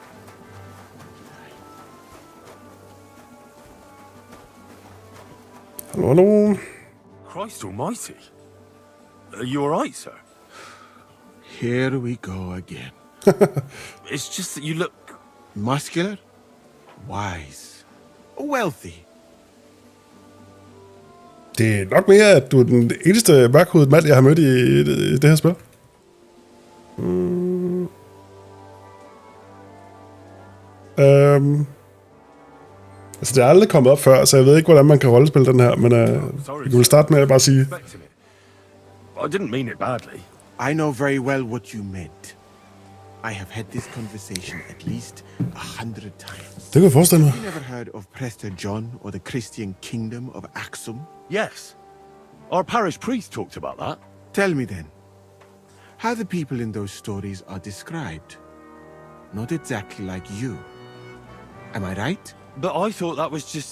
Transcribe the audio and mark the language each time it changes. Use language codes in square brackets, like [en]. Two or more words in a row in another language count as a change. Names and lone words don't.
[en] Hallo. Christ almighty. Are you alright, sir? Here we go again. It's just that you look... Muscular, wise, wealthy. [da] Det er nok mere, at du er den eneste mørkhudet mand, jeg har mødt i det her spil. Altså, det er aldrig kommet op før, så jeg ved ikke, hvordan man kan rollespille den her, men vi kan starte med at bare sige... [en] I didn't mean it badly. I know very well what you meant. I have had this conversation at least 100 times. [da] Det kan jeg forestille mig. [en] You never heard of Prester John or the Christian kingdom of Axum? Yes. Our parish priest talked about that. Tell me then, how the people in those stories are described. Not exactly like you. Am I right? But I thought that was just...